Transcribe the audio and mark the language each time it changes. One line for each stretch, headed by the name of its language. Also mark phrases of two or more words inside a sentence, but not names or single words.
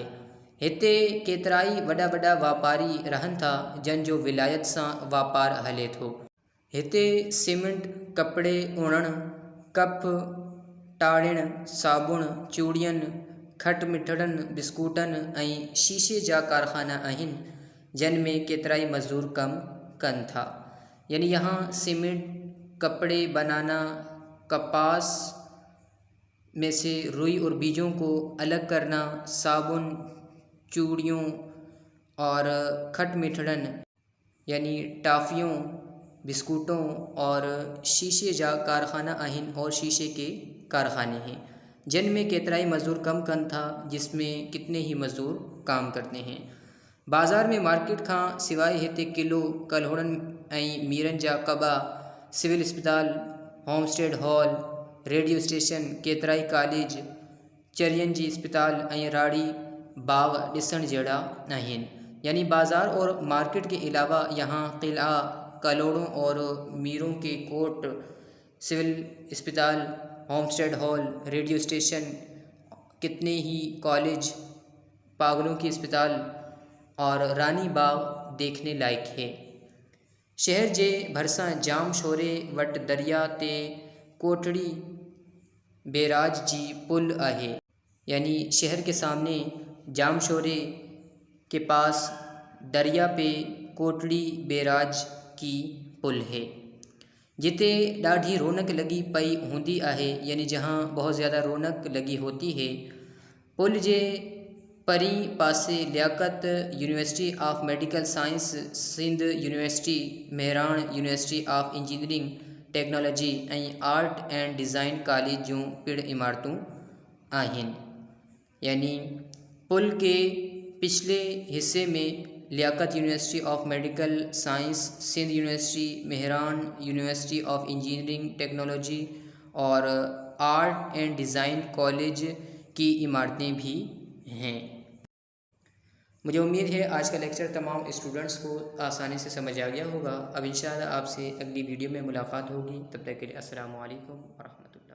Sindhi: हिते केतिराई वॾा वॾा वापारी रहनि था जंहिंजो विलायत सां वापारु हले थो। हिते सीमेंट, कपिड़े उणणु, कप टाड़िण, साबुण, चूड़ियनि, खट मिठड़नि, बिस्कुटनि ऐं शीशे जा कारखाना आहिनि जिन में केतिराई मज़दूर कमु कनि था।
Urdu: یعنی یہاں سیمنٹ، کپڑے بنانا، کپاس میں سے روئی اور بیجوں کو الگ کرنا، صابن، چوڑیوں اور
Sindhi: खट मिठड़न
Urdu: یعنی ٹافیوں، بسکٹوں اور
Sindhi: शीशे जा कारखाना आहिनि
Urdu: اور شیشے کے کارخانے ہیں
Sindhi: जिन में केतिराई मज़दूर कम कनि था,
Urdu: جس میں کتنے ہی مزدور کام کرتے ہیں.
Sindhi: बाज़ार में मार्केट खां सिवाइ हिते किलो, कल्होड़नि ऐं मीरनि जा कबा, सिविल अस्पताल, होमस्टेड हॉल, रेडियो स्टेशन, केतिराई कॉलेज, चरियनि जी अस्पताल ऐं राड़ी बाग ॾिसण जहिड़ा आहिनि।
Urdu: یعنی بازار اور مارکیٹ کے علاوہ یہاں قلعہ، کلہوڑوں اور میروں کے کوٹ، سول اسپتال، ہوم اسٹیڈ ہال، ریڈیو اسٹیشن، کتنے ہی کالج، پاگلوں کی اسپتال اور رانی باغ دیکھنے لائق ہے.
Sindhi: शहर जे भरिसां जाम शोरे वटि दरिया ते कोटड़ी बैराज जी पुल आहे।
Urdu: یعنی شہر کے سامنے جام شورے کے پاس دریا پہ کوٹڑی بیراج کی پل ہے
Sindhi: जिते ॾाढी रौनक लगी पई हूंदी आहे।
Urdu: یعنی جہاں بہت زیادہ رونق لگی ہوتی ہے.
Sindhi: पुल जे परी पासे लियाकत यूनिवर्सिटी ऑफ मेडिकल साइंस, सिंध यूनिवर्सिटी, मेहरान यूनिवर्सिटी ऑफ इंजीनियरिंग टेक्नोलॉजी ऐं आर्ट एंड डिज़ाइन कॉलेज जूं पिण इमारतूं आहिनि।
Urdu: یعنی پل کے پچھلے حصے میں لیاقت یونیورسٹی آف میڈیکل سائنس، سندھ یونیورسٹی، مہران یونیورسٹی آف انجینئرنگ ٹیکنالوجی اور آرٹ اینڈ ڈیزائن کالج کی عمارتیں بھی ہیں. مجھے امید ہے آج کا لیکچر تمام اسٹوڈنٹس کو آسانی سے سمجھ آ گیا ہوگا. اب ان شاء اللہ آپ سے اگلی ویڈیو میں ملاقات ہوگی. تب تک کے لیے
Arabic: السلام عليكم و رحمة الله.